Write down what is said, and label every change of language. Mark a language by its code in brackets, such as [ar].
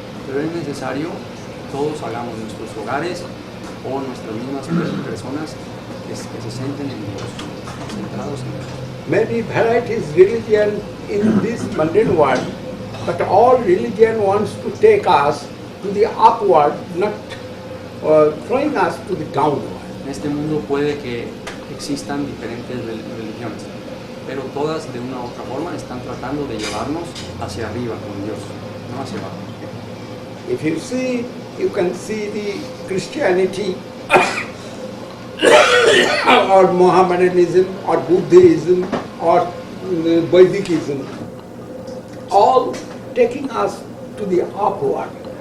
[es] Pero es necesario todos hagamos nuestros hogares o nuestras mismas personas que se centren en Dios, centrados en Dios. [en] Many varieties religion in this mundane world, but all religion wants to take us to the upward, not throwing us to the downward. [es] En este mundo puede que existan diferentes religiones, pero todas de una u otra forma están tratando de llevarnos hacia arriba con Dios, no hacia abajo. [en] If you see, you can see the Christianity or Mohammedanism or Buddhism or Vaidikism, all taking us to the upward.